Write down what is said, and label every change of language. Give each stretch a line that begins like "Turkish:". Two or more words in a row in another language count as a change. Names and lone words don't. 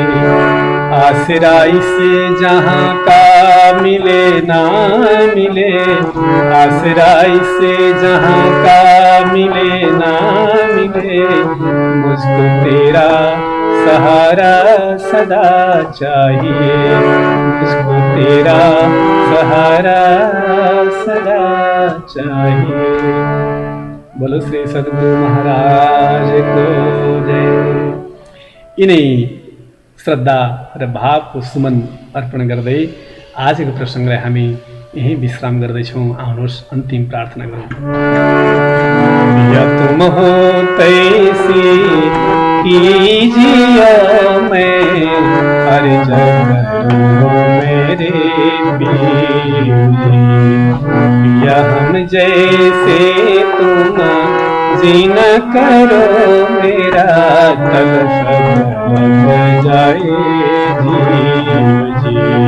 Hindi: आसरा इस जहां का मिले ना मिले, आसरा इस जहां का मिले ना मिले, मुझको तेरा सहारा सदा चाहिए, मुझको तेरा सहारा सदा चाहिए। बोलो श्री सद्गुरु महाराज को जय।
Nepali: यिनै श्रद्धा र भावको सुमन अर्पण गर्दै आजको प्रसङ्गलाई हामी यही विश्राम गर्दैछौँ। आउनुहोस् अन्तिम प्रार्थना गरौँ।
Hindi: या तुम हो तैसी कीजिए मैं अर्ज करूं मेरे या हम जैसे तुम जीन करो मेरा तलफ जाए जीव जी।